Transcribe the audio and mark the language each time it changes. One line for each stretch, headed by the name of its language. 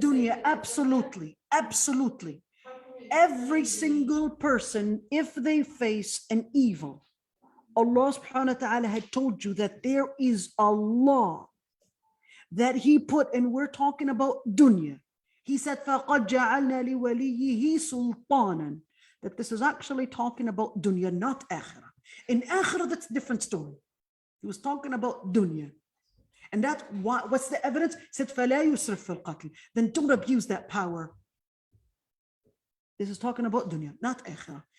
English: dunya, in absolutely, absolutely. Every single person, if they face an evil, Allah subhanahu wa ta'ala had told you that there is a law that he put, and we're talking about dunya. He said,
Arabic: فَقَدْ جَعَلْنَا لِوَلِيِّهِ سُلْطَانًا.
English: That this is actually talking about dunya, not akhirah. In akhirah, that's a different story. He was talking about dunya. And that's why, what's the evidence? He said,
Arabic: فَلَا يُسْرِفْ فِي الْقَتْلِ.
English: Then don't abuse that power. This is talking about dunya, not akhirah.